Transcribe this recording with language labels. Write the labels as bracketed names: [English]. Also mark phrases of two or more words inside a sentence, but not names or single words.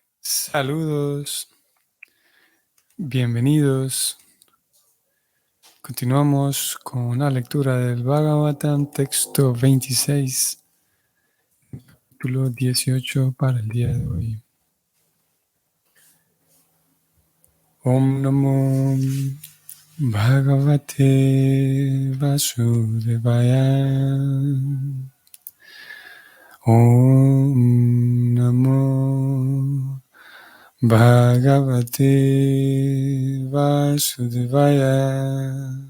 [Spanish] Saludos, bienvenidos. Continuamos con la lectura del Bhagavatam, texto 26, capítulo 18 para el día de hoy. [Sanskrit] ॐ नमो भगवते वासुदेवाय. ॐ नमो भगवते वासुदेवाय.